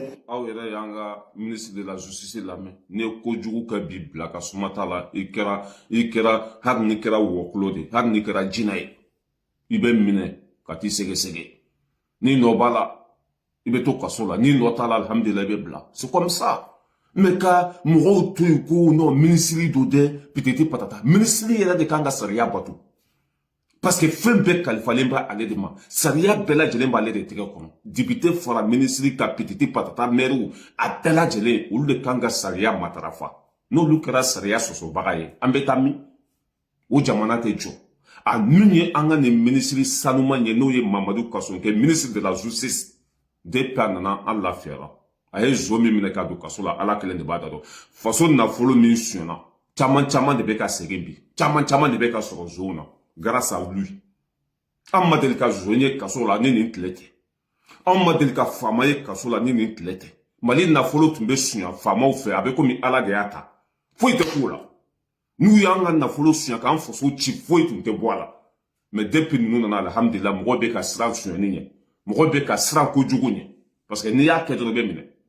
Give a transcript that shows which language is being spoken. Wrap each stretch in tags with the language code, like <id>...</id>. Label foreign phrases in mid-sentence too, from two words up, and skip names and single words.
<bm>Aw yɛrɛ y'an ka</bm> <fr>ministre de la justice</fr> <bm>lamɛn n'i ye kojugu kɛ bi bila ka suma t'a la i kɛra hali n'i kɛra wɔkulo de hali n'i kɛra jinɛ ye i bɛ minɛ ka t'i sɛgɛsɛgɛ n'i nɔ b'a la i bɛ to kaso la n'i nɔ t'a la alhamdulilayi i bɛ bila</bm> <fr>c'est comme ça mais</fr> <bm>ka mɔgɔw to yen ko non minisiri do dɛ piteti patata minisiri yɛrɛ de kan ka sariya bato</bm> <fr>parce que</fr> <bm>fɛn bɛɛ kalifalen bɛ ale de ma sariya bɛɛ lajɛlen b'ale de tɛgɛ kɔnɔ député fara minisiri ka piteti patata maire a bɛɛ lajɛlen olu de kan ka sariya matarafa n'olu kɛra sariya sɔsɔbaga ye an bɛ taa min o jamana tɛ jɔ a min ye an ka nin minisiri sanuman ye n'o ye Mamadu Kasonke</bm> <fr>ministre de la justice depuis</fr> <bm>a nana an lafiyara a ye zo min minɛ ka don kaso la ala kelen de b'a da dɔn faso nafolo min sonyana caman de bɛ ka segin bi caman de bɛ ka sɔrɔ zow na</bm> <fr>grâce à lui</fr> <bm>an ma deli ka zo ye kaso la ni nin tile tɛ an ma deli ka faama ye kaso la ni nin tile tɛ mali nafolo tun bɛ sonya faamaw fɛ a bɛ komi ala de y'a ta foyi tɛ k'o la n'u y'an ka nafolo sonya k'an faso ci foyi tun tɛ bɔ a la</bm> <fr>mais depuis</fr> <bm>ninnu nana alhamdulillah mɔgɔ bɛ ka siran sonyani ɲɛ mɔgɔ bɛ ka siran kojugu ɲɛ</bm> <fr>parce que</fr> <bm>n'i y'a kɛ dɔrɔn i bɛ minɛ</bm>